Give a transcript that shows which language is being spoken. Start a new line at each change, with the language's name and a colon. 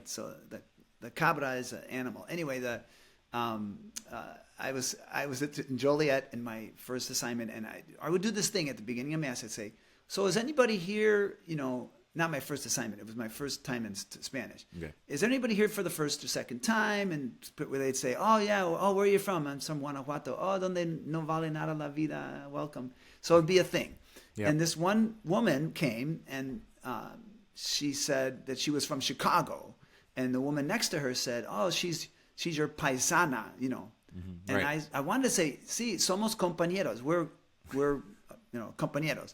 English: So the cabra is an animal. Anyway, I was in Joliet in my first assignment, and I would do this thing at the beginning of mass. I'd say, "So is anybody here? You know, not my first assignment. It was my first time in Spanish. Okay. Is there anybody here for the first or second time?" And where they'd say, "Oh yeah, oh where are you from? I'm from Guanajuato.
Spanish: Oh, donde no vale nada la vida.
English: Welcome." So it'd be a thing. Yeah. And this one woman came and she said that she was from Chicago, and the woman next to her said, "Oh, she's your paisana, you know." And Right. I wanted to say,
Spanish: "Sí, somos compañeros.
English: We're compañeros."